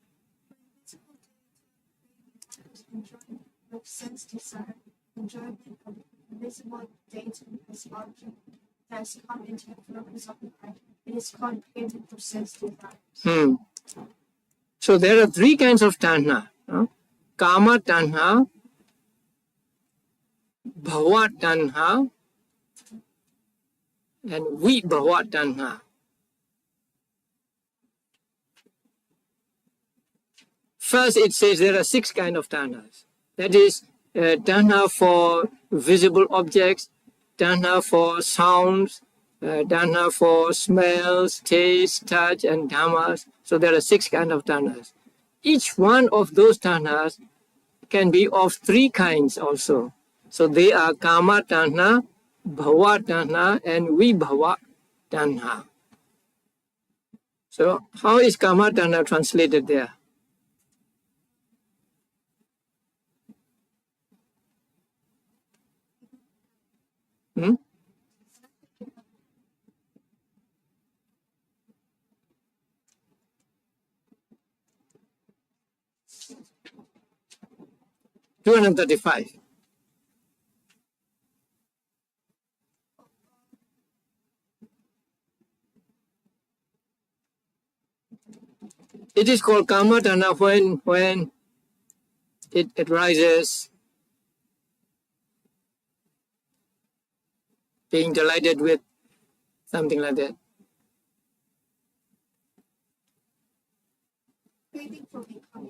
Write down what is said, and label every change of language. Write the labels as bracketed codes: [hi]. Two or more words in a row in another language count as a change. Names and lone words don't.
[en] Of sense desire, enjoyment of visible data as object has come into the focus of the mind. It is called craving for sense desire. So there are three kinds of tanha. [pi] Kama tanha, bhava tanha, and vibhava tanha. [en] First, it says there are 6 kinds of tanhas. That is, tanha for visible objects, tanha for sounds, tanha for smells, taste, touch, and dhammas. So there are 6 kinds of tanhas. Each one of those tanhas can be of 3 kinds also. So they are [pi] kama tanha, bhava tanha, and vibhava tanha. [en] So how is [pi] kama tanha [en] translated there? Hmm? $235. It is called [pi] kama tanha [en] when it rises, being delighted with something like that. Craving for becoming.